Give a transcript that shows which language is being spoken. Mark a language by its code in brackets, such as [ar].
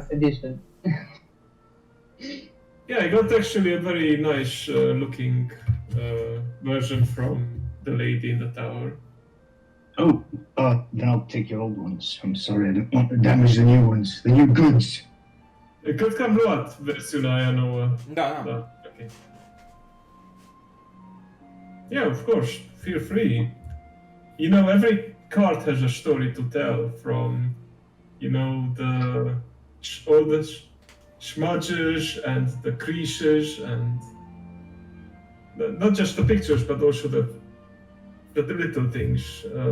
[en] Second edition. Yeah, I got actually a very nice looking version from the lady in the tower. Oh, then I'll take your old ones. I'm sorry, I don't want to damage the new ones, the new goods. [ro] Cât că am luat versiunea aia nouă. Da. Da, ok. [en] Yeah, of course, feel free. You know, every card has a story to tell from, you know, all the smudges and the creases and not just the pictures, but also the little things.